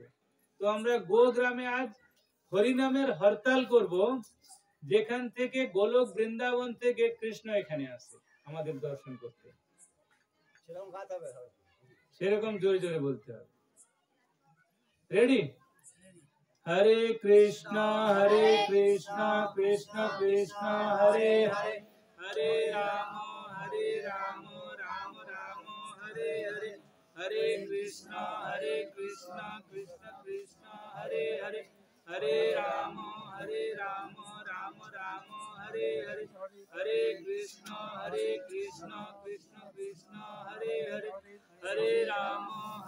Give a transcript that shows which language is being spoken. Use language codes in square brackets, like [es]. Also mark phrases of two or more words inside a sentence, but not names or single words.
[bn] তো আমরা গো গ্রামে আজ হরিনামের হরতাল করব, যেখান থেকে গোলক বৃন্দাবন থেকে কৃষ্ণ এখানে আসে আমাদের দর্শন করতে। সেরকম গাতে হবে, সেরকম জোরে জোরে বলতে হবে। [sa] রেডি? হরে কৃষ্ণ কৃষ্ণ কৃষ্ণ হরে হরে, হরে রাম রাম রাম হরে হরে, हरे कृष्ण, कृष्ण कृष्ण, हरे हरे, हरे राम, राम राम, हरे हरे, हरे कृष्ण, कृष्ण कृष्ण, हरे हरे, हरे राम,